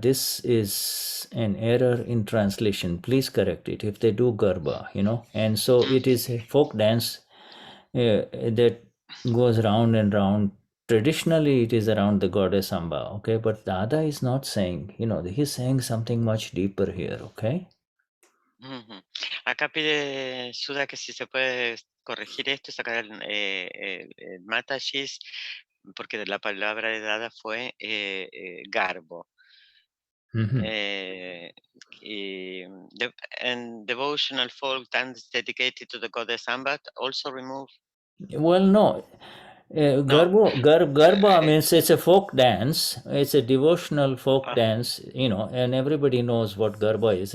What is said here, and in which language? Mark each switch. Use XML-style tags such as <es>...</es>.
<en>This is an error in translation. Please correct it. If they do garba, and so it is a folk dance that goes round and round. Traditionally, it is around the goddess Amba, okay? But Dada is not saying, he's saying something much deeper here, okay? Ujú.</en> <es>Acá pide Shuddha que si se puede corregir esto y sacar el matashis, porque la palabra de Dada fue garbo. Mhm.</es> <en>And devotional folk dance dedicated to the goddess Ambat also remove. Well, no. Garba means it's a folk dance. It's a devotional folk dance, and everybody knows what Garba is.</en>